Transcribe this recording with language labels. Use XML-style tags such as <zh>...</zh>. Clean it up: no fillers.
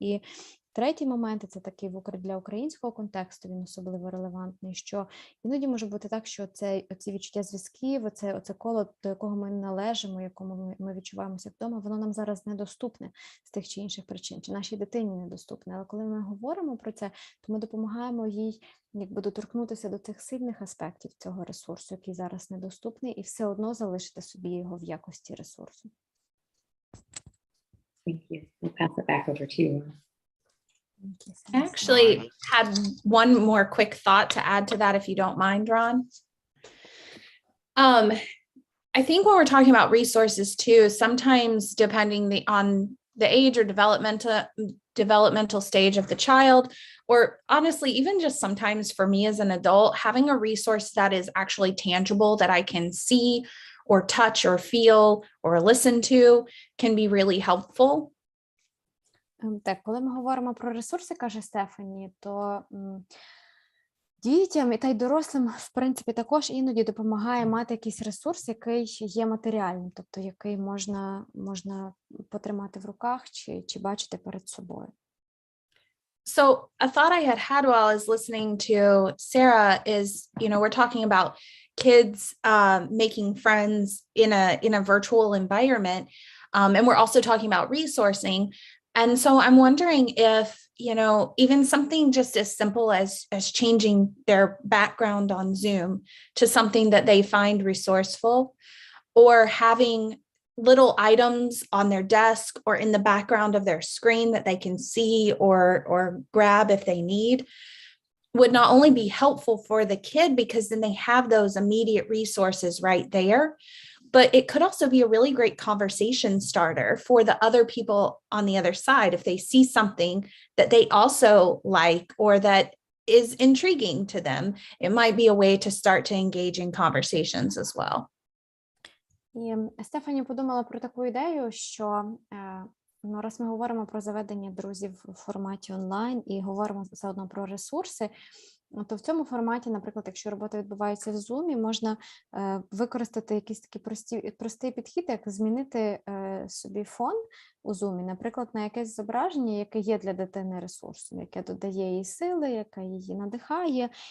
<uk>І третій момент, це такий для українського контексту, він особливо релевантний, що іноді може бути так, що оці відчуття зв'язків, оце коло, до якого ми належимо, якому ми відчуваємося вдома, воно нам зараз недоступне з тих чи інших причин, чи нашій дитині недоступне. Але коли ми говоримо про це, то ми допомагаємо їй доторкнутися до цих сильних аспектів цього ресурсу, який зараз недоступний, і все одно залишити собі його в якості ресурсу.</uk> <en>Thank you. We'll pass it back over to you. I actually had one more quick thought to add to that, if you don't mind, Ron. I think when we're talking about resources too, sometimes depending on the age or developmental stage of the child, or honestly, even just sometimes for me as an adult, having a resource that is actually tangible, that I can see or touch or feel or listen to, can be really helpful.</en> <uk>Так, коли ми говоримо про ресурси, каже Стефані, то дітям та й дорослим, в принципі, також іноді допомагає мати якийсь ресурс, який є матеріальним, тобто який можна потримати в руках чи бачити перед собою.</uk> <en>So a thought I had while I was listening to Sarah is, we're talking about kids making friends in a virtual environment, and we're also talking about resourcing. And so I'm wondering if, even something just as simple as changing their background on Zoom to something that they find resourceful, or having little items on their desk or in the background of their screen that they can see or grab if they need, would not only be helpful for the kid because then they have those immediate resources right there, but it could also be a really great conversation starter for the other people on the other side. If they see something that they also like or that is intriguing to them, it might be a way to start to engage in conversations as well.</en> <uk>І Стефані подумала про таку ідею, що раз ми говоримо про заведення друзів в форматі онлайн і говоримо заодно про ресурси, то в цьому форматі, наприклад, якщо робота відбувається в Zoom, можна використати якийсь такий простий підхід, як змінити собі фон у Zoom, наприклад, на якесь зображення, яке є для дитини ресурсом, яке додає їй сили, яке її надихає.</uk>